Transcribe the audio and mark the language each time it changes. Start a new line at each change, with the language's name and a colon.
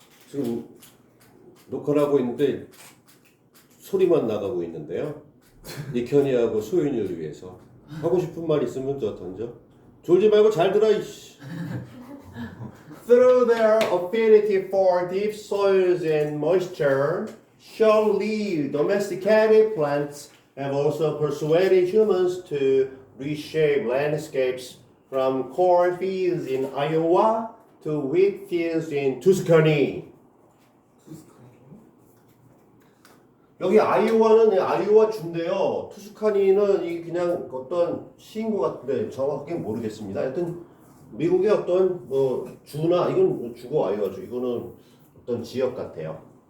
Korean: 지금 녹화를 하고 있는데 소리만 나가고 있는데요. 이현이하고 소윤이를 위해서 하고 싶은 말 있으면 저 던져. 졸지 말고 잘 들어 이씨.
English: Through their affinity for deep soils and moisture, short-lived domesticated plants have also persuaded humans to reshape landscapes from cornfields in Iowa to wheat fields in Tuscany.
Korean: 여기 아이오와는 아이오와 주인데요. 투스카니는 이 그냥 어떤 시인 것 같은데 정확하게 모르겠습니다. 하여튼 미국의 어떤 주나 이건 주고 아이오와주 이거는 어떤 지역 같아요.